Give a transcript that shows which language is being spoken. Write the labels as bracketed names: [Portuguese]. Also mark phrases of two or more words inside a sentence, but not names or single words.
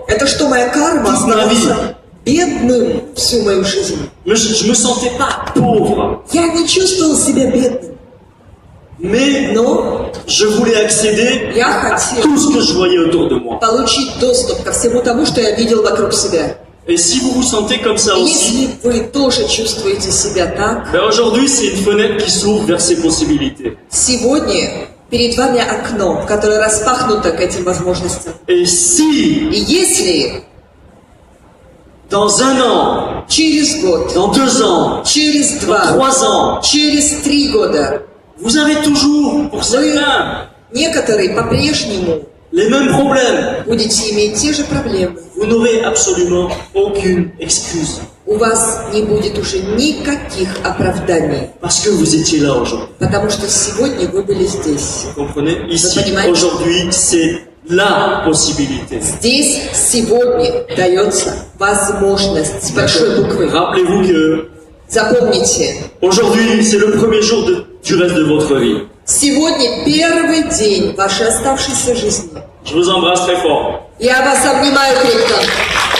[Russian] Это что, моя карма оставаться бедным всю мою жизнь? [French] Je me sentais pas pauvre, [Russian] Я не чувствовал себя бедным, [French] mais [Russian] но [French] je voulais accéder [Russian] я [French] à [Russian] хотел [French] tout ce que je voyais autour de moi. [Russian] получить доступ ко всему тому, что я видел вокруг себя. [French] Et si vous vous sentez comme ça [Russian] И [French] aussi, [Russian] если вы тоже чувствуете себя так, [French] ben aujourd'hui c'est une fenêtre qui s'ouvre vers ces possibilités. [Russian] сегодня перед вами окно, которое распахнуто к этим возможностям. [French] Et si [Russian] И если [French] dans un an, [Russian] через год, [French] dans 2 ans, [Russian] через [French] dans 2, 3 ans, через 3 года, vous avez toujours, pour certains, [Russian] некоторые по-прежнему [French] les mêmes problèmes, [Russian] будете иметь те же проблемы, [French] vous n'aurez absolument aucune excuse. [Russian] у вас не будет уже никаких оправданий, [French] Parce que vous étiez là aujourd'hui. [Russian] потому что сегодня вы были здесь. [French] Vous comprenez? Ici, [Russian] понимаете? [French] aujourd'hui, c'est la possibilité. [Russian] Здесь сегодня дается возможность с большой буквы. [French] Rappelez-vous que [Russian] Запомните, [French] aujourd'hui, c'est le premier jour du reste de votre vie. [Russian] сегодня первый день вашей оставшейся жизни. [French] Je vous embrasse très fort. [Russian] Я вас обнимаю крепко.